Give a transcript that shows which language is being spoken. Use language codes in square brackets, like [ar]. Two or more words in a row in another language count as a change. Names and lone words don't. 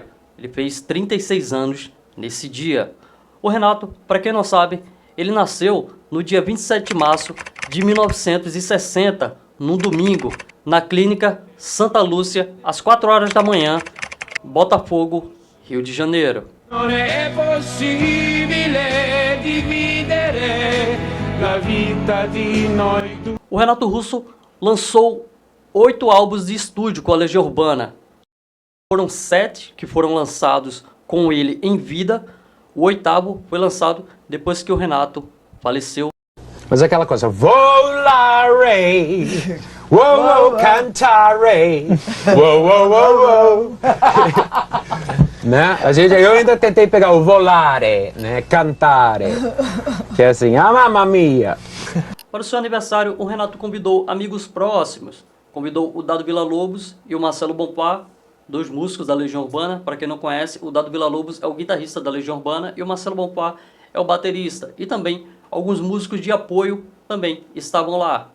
[pt] Ele fez 36 anos nesse dia. O Renato, para quem não sabe, ele nasceu no dia 27 de março de 1960, num domingo, na clínica Santa Lúcia, às 4 horas da manhã, Botafogo, Rio de Janeiro. [it] Non è possibile dividere la vita di noi due. [pt] O Renato Russo lançou 8 álbuns de estúdio com a Legião Urbana. Foram 7 que foram lançados com ele em vida. O 8º foi lançado depois que o Renato faleceu. Mas é aquela coisa, volare, uou, cantare, uou. Né? Eu ainda tentei pegar o volare, né? Cantare, que é assim, [it] ah, mamma mia. [pt] Para o seu aniversário, o Renato convidou amigos próximos. Convidou o Dado Villa-Lobos e o Marcelo Bonfá, dois músicos da Legião Urbana. Para quem não conhece, o Dado Villa-Lobos é o guitarrista da Legião Urbana e o Marcelo Bonfá é o baterista. E também alguns músicos de apoio também estavam lá.